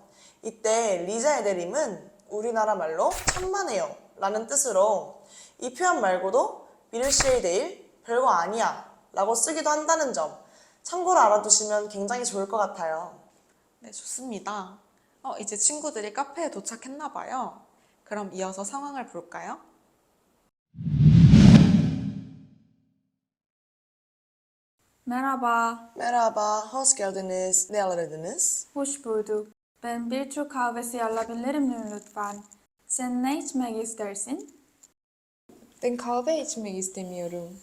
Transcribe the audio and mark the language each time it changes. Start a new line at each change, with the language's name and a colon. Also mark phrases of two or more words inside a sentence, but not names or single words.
Korean: 이때 리자에데림은 우리나라 말로 천만에요 라는 뜻으로 이 표현 말고도 미르시에데일 별거 아니야 라고 쓰기도 한다는 점 참고로 알아두시면 굉장히 좋을 것 같아요. 네, 좋습니다. 이제 친구들이 카페에 도착했나 봐요. 그럼 이어서 상황을 볼까요?
Turkish: Merhaba, Merhaba, hoş geldiniz. Ne aradınız? hoş bulduk. Ben bir Türk kahvesi alabilir miyim lütfen? Sen ne içmek istersin? Ben kahve içmek istemiyorum.